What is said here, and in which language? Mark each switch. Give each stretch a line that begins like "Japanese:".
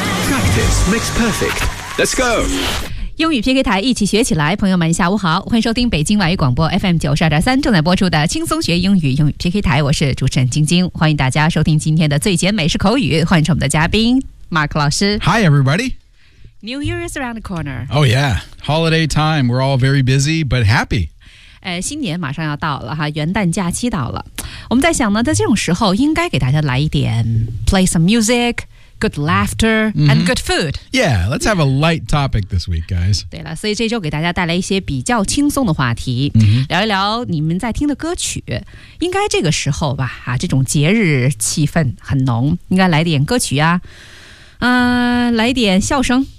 English: Practice makes perfect. Let's go.
Chinese: 英语 PK 台，一起学起来。朋友们下午好，欢迎收听北京外语广播 FM 92.3正在播出的轻松学英语英语 PK 台，我是主持人晶晶，欢迎大家收听今天的最简美式口语，欢迎我们的嘉宾 Mark 老师。
English: Hi everybody. New Year is around the corner. Oh yeah, holiday time, we're all very busy but happy.
Chinese: 新年马上要到了哈，元旦假期到了，我们在想呢，在这种时候应该给大家来一点
English: play some musicGood laughter and good food. Yeah, let's have a light topic this week, guys.
Chinese: 对了，所以这周给大家带来一些比较轻松的话题，聊一聊你们在听的歌曲。应该这个时候吧，啊，这种节日气氛很浓，应该来点歌曲啊，来点笑声。